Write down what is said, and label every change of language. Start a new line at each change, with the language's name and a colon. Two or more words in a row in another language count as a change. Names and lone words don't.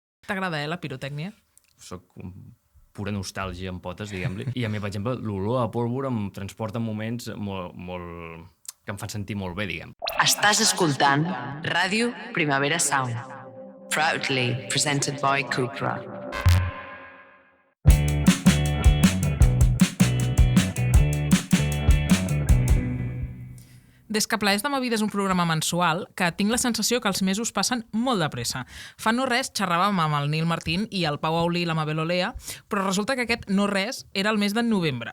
Catalan: T'agrada, la pirotècnia? Soc pura nostàlgia en potes, diguem-li. I a mi, per exemple, l'olor a pólvora em transporta moments molt que em fan sentir molt bé, diguem. Estàs escoltant Ràdio Primavera Sound.
English: Proudly presented by Cupra.
Catalan: Des que Plaers de ma vida és un programa mensual, que tinc la sensació que els mesos passen molt de pressa. Fa no res xerràvem amb el Nil Martín i el Pau Aulí i la Mabel Olea, però resulta que aquest no res era el mes de novembre.